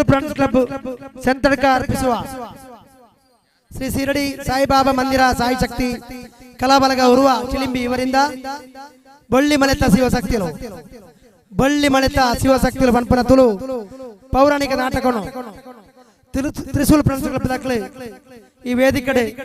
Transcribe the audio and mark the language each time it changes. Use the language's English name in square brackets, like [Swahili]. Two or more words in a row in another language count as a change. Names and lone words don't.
[Tulu] ಫ್ರೆಂಡ್ಸ್ ಕ್ಲಬ್ ಸೆಂತಡ್ಕ ಅರ್ಪಿಸುವ ಶ್ರೀ ಶಿರಡಿ ಸಾಯಿಬಾಬಾ ಮಂದಿರ ಸಾಯಿ ಶಕ್ತಿ ಕಲಾಬಲಗ ಉರುವ ಚಿಲಿಂಬಿ ಇವರಿಂದ ಬಳ್ಳಿ ಮಳೆತ ಶಿವಶಕ್ತಿಲು ಬಳ್ಳಿ ಮಳೆತ ಶಿವಶಕ್ತಿಲು ಪಂಪನ ತುಳು ಪೌರಾಣಿಕ ನಾಟಕನು ತ್ರಿಶೂಲ್ ಫ್ರೆಂಡ್ಸ್ ಕ್ಲಬ್ ದಾಖಲೆ ಈ ವೇದಿಕೆ